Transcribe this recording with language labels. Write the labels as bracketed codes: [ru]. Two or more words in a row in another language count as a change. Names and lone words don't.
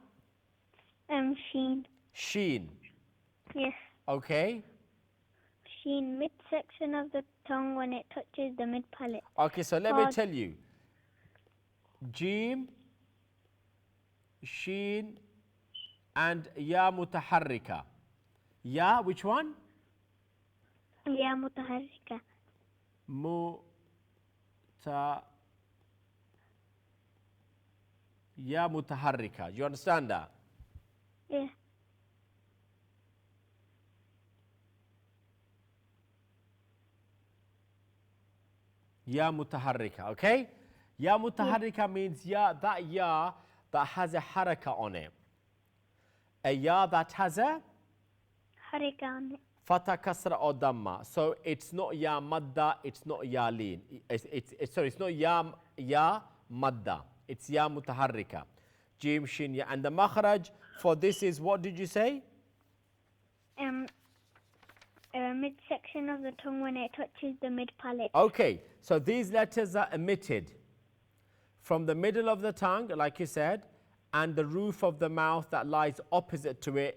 [en] Sheen. Sheen. Yes. Okay. Sheen, midsection of the tongue when it touches the mid palate. Okay, so let me tell you. Jim, Sheen, and [ar] ياء متحركة. [en] Ya, which one? [ar] ياء متحركة. ياء متحركة. [en] You understand that? Yeah. [ar] ياء متحركة, okay? ياء متحركة [en] means ya that has a haraka on it. A ya that has a Harika on it. [ar] فتحة كسرة or damma. [en] So it's not [ar] ياء مد, [en] it's not [ar] ياء لين. [en] Sorry, it's not [ar] ياء مد. [en] It's [ar] ياء متحركة. [en] Jim, shin, ya. And the makhraj for this is, what did you say? Midsection of the tongue when it touches the mid palate. Okay, so these letters are emitted from the middle of the tongue, like you said, and the roof of the mouth that lies opposite to it.